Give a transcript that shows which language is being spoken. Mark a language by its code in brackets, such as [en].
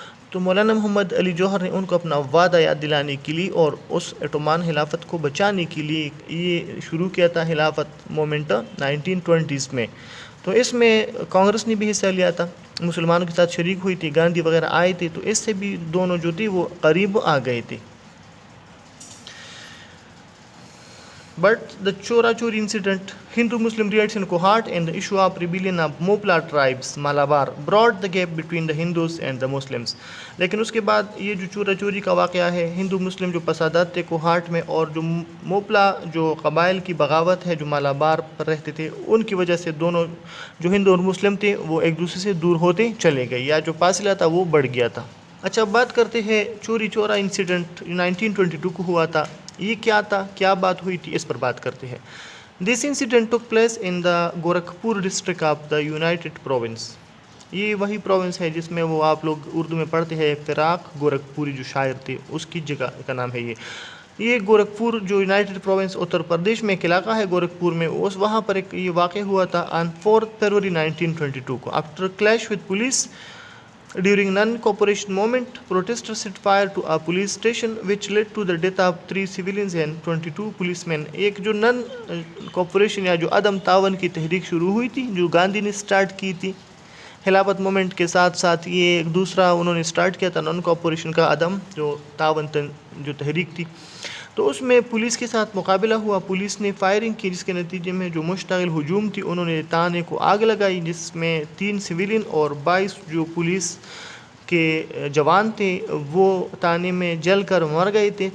[ur] تو مولانا محمد علی جوہر نے ان کو اپنا وعدہ یاد دلانے کے لیے اور اس عثمان خلافت کو بچانے کے لیے یہ شروع کیا تھا خلافت مومنٹ 1920s میں. تو اس میں کانگریس نے بھی حصہ لیا تھا، مسلمانوں کے ساتھ شریک ہوئی تھی، گاندھی وغیرہ آئے تھے، تو اس سے بھی دونوں جو تھی وہ قریب آ گئے تھے. [en] But the Chora Chori incident, Hindu-Muslim riots in Kohat and the issue of rebellion of Mopla tribes, Malabar, brought the gap between the Hindus and the Muslims. [ur] لیکن اس کے بعد یہ جو چورا چوری کا واقعہ ہے، ہندو مسلم جو فسادات تھے کوہاٹ میں، اور جو موپلا جو قبائل کی بغاوت ہے جو مالابار پر رہتے تھے، ان کی وجہ سے دونوں جو ہندو اور مسلم تھے وہ ایک دوسرے سے دور ہوتے چلے گئے، یا جو فاصلہ تھا وہ بڑھ گیا تھا. اچھا، بات کرتے ہیں چوری چورا انسیڈنٹ 1922 کو ہوا تھا. یہ کیا تھا، کیا بات ہوئی تھی، اس پر بات کرتے ہیں. [en] This incident took place in the Gorakhpur district of the United Province. [ur] یہ وہی پروونس ہے جس میں وہ آپ لوگ اردو میں پڑھتے ہیں، فراق گورکھپوری جو شاعر تھے اس کی جگہ کا نام ہے یہ گورکھپور جو یونائٹڈ پروونس اتر پردیش میں ایک علاقہ ہے گورکھپور میں، وہاں پر ایک یہ واقع ہوا تھا آن 4 فروری 1922 کو. [en] After clash with police during non-cooperation movement, protesters set fire to a police station which led to the death of 3 civilians and 22 policemen. [ur] ایک جو نن کوپریشن یا جو عدم تعاون کی تحریک شروع ہوئی تھی جو گاندھی نے سٹارٹ کی تھی خلافت مومنٹ کے ساتھ ساتھ، یہ ایک دوسرا انہوں نے سٹارٹ کیا تھا نان کوپریشن کا عدم جو تعاون جو تحریک تھی. تو اس میں پولیس کے ساتھ مقابلہ ہوا، پولیس نے فائرنگ کی جس کے نتیجے میں جو مشتعل ہجوم تھی انہوں نے تانے کو آگ لگائی، جس میں 3 سویلین اور 22 جو پولیس کے جوان تھے وہ تانے میں جل کر مر گئے تھے.